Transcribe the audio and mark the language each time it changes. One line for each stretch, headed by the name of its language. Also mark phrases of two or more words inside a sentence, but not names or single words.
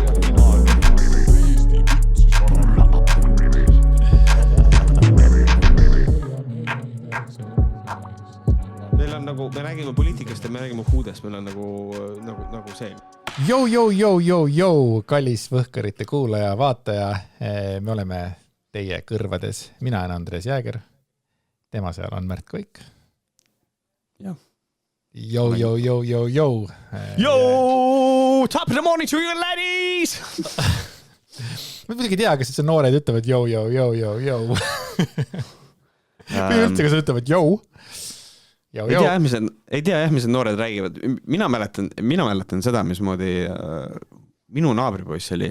Estonian: Meil on nagu, me räägime poliitikast ja me räägime huudest, meil on nagu see. Jou, kallis Võhkarite kuulaja, vaataja. Me oleme teie kõrvades. Mina olen Andreas Jääger. Tema seal on Märt Kuik. Jah. Jou.
English: Yo, top of the morning to you ladies!
Estonian: Ma muidugi tea, kas see noored ütlevad jou. Või üldse, kas ütlevad jou? Ei tea, mis noored räägivad. Mina mäletan seda, mismoodi minu naabripoiss oli.